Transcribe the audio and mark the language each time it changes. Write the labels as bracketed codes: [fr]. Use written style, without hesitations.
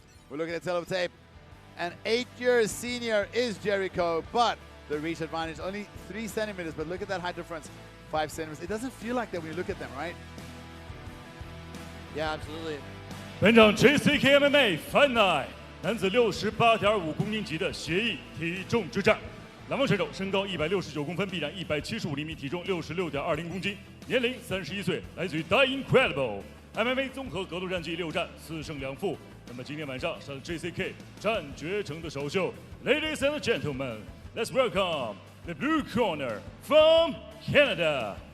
[en] We're looking at teletape. An 8-year senior is Jericho, but the reach advantage only 3 centimeters, but look at that height difference, 5 centimeters. It doesn't feel like that when you look at them, right? Yeah, absolutely. [zh] 本场 JCK MMA Fight Night 男子68.5公斤级的协议体重之战，蓝方选手身高169公分，臂展175厘米，体重66.20公斤，年龄31岁，来自于 Die Incredible MMA 综合格斗战绩6战4胜2负。那么今天晚上上 JCK 战决城的首秀 [en] ，Ladies and gentlemen, let's welcome the blue corner from Canada.